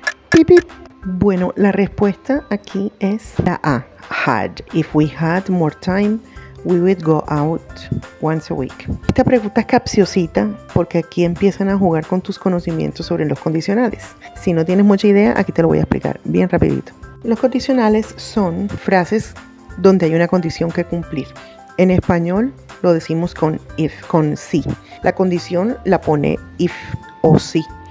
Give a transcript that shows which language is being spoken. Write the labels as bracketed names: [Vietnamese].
[Spanish] Pip, pip. Bueno, la respuesta aquí es la A, had. [English] If we had more time, we would go out once a week. [Spanish] Esta pregunta es capciosita porque aquí empiezan a jugar con tus conocimientos sobre los condicionales. Si no tienes mucha idea, aquí te lo voy a explicar bien rapidito. Los condicionales son frases donde hay una condición que cumplir. En español lo decimos con if, con si. La condición la pone if o si.